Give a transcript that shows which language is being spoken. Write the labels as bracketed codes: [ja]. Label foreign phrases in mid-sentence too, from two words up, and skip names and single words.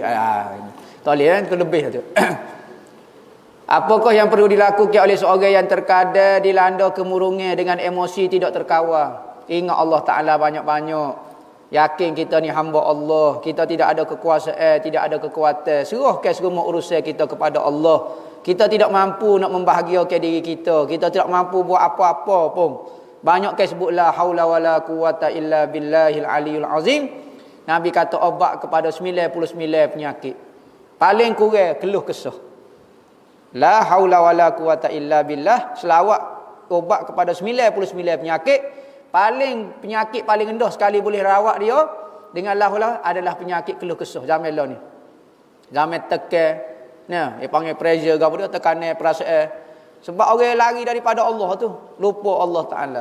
[ms] Tak boleh kan, itu lebih tu. Apakah yang perlu dilakukan oleh seorang yang terkadang dilanda kemurungan dengan emosi tidak terkawal? Ingat Allah Ta'ala banyak-banyak. Yakin kita ni hamba Allah, kita tidak ada kekuasaan, tidak ada kekuatan. Serahkan semua urusan kita kepada Allah. Kita tidak mampu nak membahagiakan diri kita. Kita tidak mampu buat apa-apa pun. Banyak sebut [ar] لا حول ولا قوة إلا بالله العلي العظيم. [ms] Nabi kata obat kepada 99 penyakit. Paling kurang keluh kesah. [ar] لا حول ولا قوة إلا بالله. [ms] Selawat obat kepada 99 penyakit. Penyakit paling rendah sekali boleh rawat dia dengan lah adalah penyakit keluh kesah zaman lah ni. Zaman tekan, nah, dia panggil pressure gapo dia tekanan perasaan. Sebab orang lari daripada Allah tu, lupa Allah Taala.